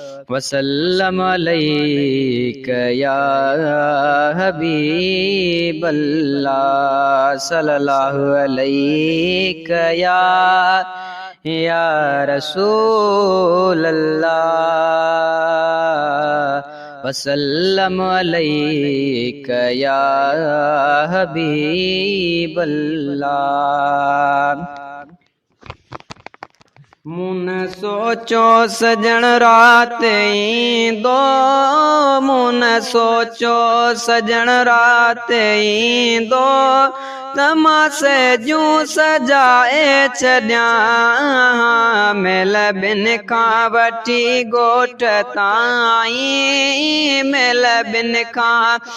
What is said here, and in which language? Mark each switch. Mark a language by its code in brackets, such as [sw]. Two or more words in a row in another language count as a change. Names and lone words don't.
[ar] وسلم علیک یا حبیب اللہ، صلی اللہ علیک یا، یا رسول اللہ، وسلم علیک یا حبیب اللہ۔ [sd] مون سوچو سجڻ رات ايندو، مون سوچو سجڻ رات ايندو، ته مان سجون سجائي ڇڏيان، مهل ٻن کان وٺي ڳوٺ تائين، مهل ٻن کان